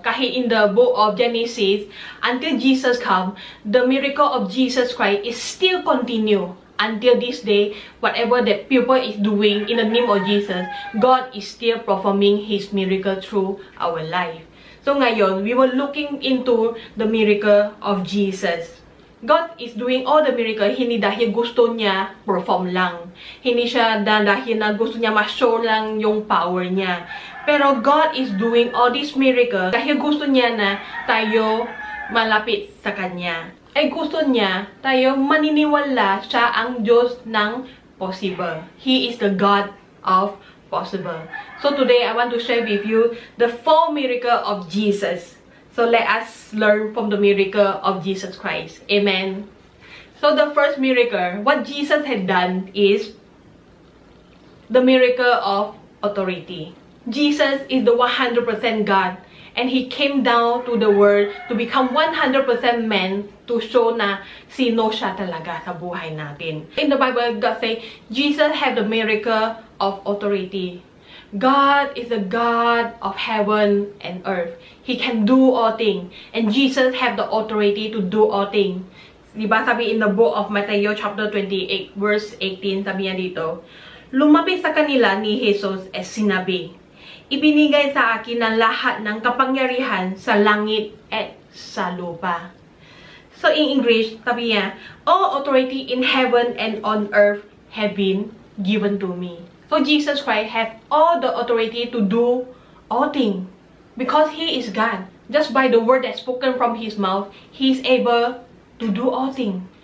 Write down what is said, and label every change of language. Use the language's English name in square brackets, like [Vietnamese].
[Filipino] Kahit [English] in the book of Genesis, until Jesus come, the miracle of Jesus Christ is still continue. Until this day, whatever that people is doing in the name of Jesus, God is still performing His miracle through our life. [Filipino] So ngayon, [English] we were looking into the miracle of Jesus. God is doing all the miracle, [Filipino] hindi dahil gusto niya perform lang. Hindi siya dahil na gusto niya ma-show lang yung power niya. Pero [English] God is doing all these miracle [Filipino] dahil gusto niya na tayo malapit sa Kanya. Ay gusto niya tayo maniniwala siya ang Diyos ng possible. [English] He is the God of possible. So today, I want to share with you the 4 miracles of Jesus. So let us learn from the miracle of Jesus Christ. Amen. So the first miracle, what Jesus had done is the miracle of authority. Jesus is the 100% God, and He came down to the world to become 100% man to show [Filipino] na sino siya talaga sa buhay natin. [English] In the Bible, God say, Jesus had the miracle of authority. God is the God of heaven and earth. He can do all things. And Jesus have the authority to do all things. [Filipino] Diba sabi [English] in the book of [Filipino] Matthew chapter 28 verse 18, sabi niya dito, lumapit sa kanila ni Jesus at sinabi, ibinigay sa akin ang lahat ng kapangyarihan sa langit at sa lupa. [English] So in English, [Filipino] sabi niya, [English] all authority in heaven and on earth have been given to me. So Jesus Christ has all the authority to do all things. Because He is God. Just by the word that's spoken from His mouth, He is able to do all things.